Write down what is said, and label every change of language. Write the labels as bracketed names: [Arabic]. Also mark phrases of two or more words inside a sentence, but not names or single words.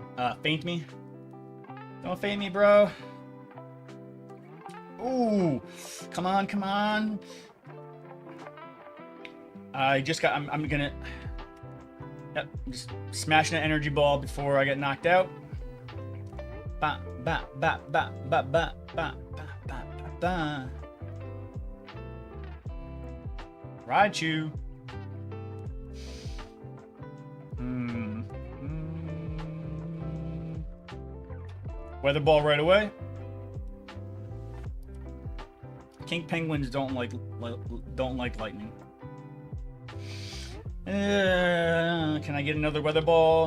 [English] Faint me? Don't faint me, bro. Ooh, come on, come on. I just got. I'm gonna. Yep, just smashing an energy ball before I get knocked out. Ba ba ba ba ba ba ba ba ba ba. Raichu. Weather ball right away. King penguins don't like lightning. Can I get another weather ball?